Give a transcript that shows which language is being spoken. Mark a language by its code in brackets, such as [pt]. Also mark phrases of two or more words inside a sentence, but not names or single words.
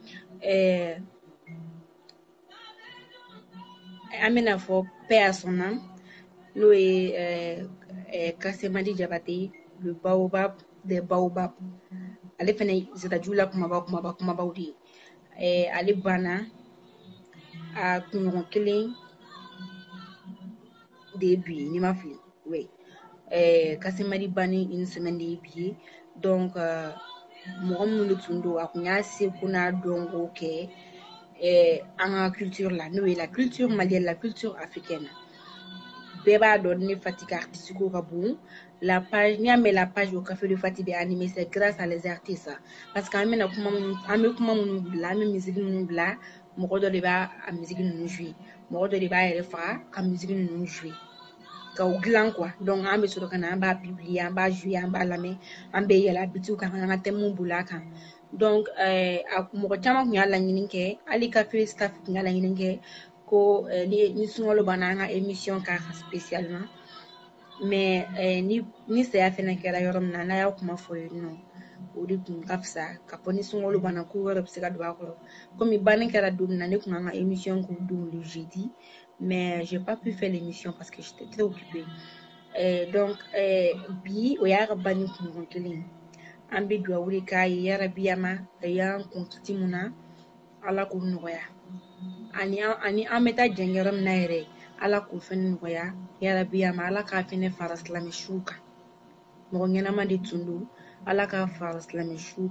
[fr] Amena for paix à son âme, Loué Kassemadi Jabate, le baobab des baobab. [bm] Ale fɛnɛ zɛtajula kumaba de ye ale banna a kunɲɔgɔn kelen de ye bi ye n'i ma fili oui Kassemadi banni [fr] une semaine [bm] de ye bi ye donc mɔgɔ minnu de tun don a kun y'a seko n'a dɔnko kɛ an ka culture la n'o ye [fr] la culture malienne la culture africaine [bm] bɛɛ b'a dɔn ne Fati ka artiste ko ka bon [fr] la page [bm] n'i y'a mɛn [fr] la page au café de Fati [bm] bɛ [fr] animé c'est grâce à les artistes parce que [bm] an bɛ kuma minnu bila an bɛ musique minnu bila mɔgɔ dɔ de b'a a musique ninnu jouer mɔgɔ dɔ de b'a yɛrɛ faga ka musique ninnu jouer ka o dilan quoi donc an bɛ sɔrɔ ka na an b'a publier an b'a jouer an b'a lamɛn an bɛ yɛlɛ bitiw kan an ka thème boli a kan donc mɔgɔ caman tun y'a laɲini kɛ hali café staff tun y'a laɲini kɛ ko ni sunkalo banna an ka émission k'a kan [fr] spécialement mais [bm] ni saya fɛnɛ kɛra yɔrɔ min na n'a y'a kuma fɔ yen nɔ o de tun ka fisa ka fɔ ni sunkalo banna ko wɛrɛ bɛ se ka don a kɔrɔ komi banni kɛra don min na ne tun kan ka émission k'o don [fr] le jeudi mais j'ai pas pu faire l'émission parce que j'étais très occupée [bm] donc bi o y'a ka banni kunɲɔgɔn kelen an bɛ dugawu de k'a ye yarabi ama a y'an kun kiti mun na ala k'o nɔgɔya ani an bɛ taa jɛn yɔrɔ min na yɛrɛ ala k'o fɛnɛ nɔgɔya yarabi ama ala k'a fɛnɛ fara silamɛsiw kan mɔgɔ ɲɛnama de tun don ala k'a fara silamɛsiw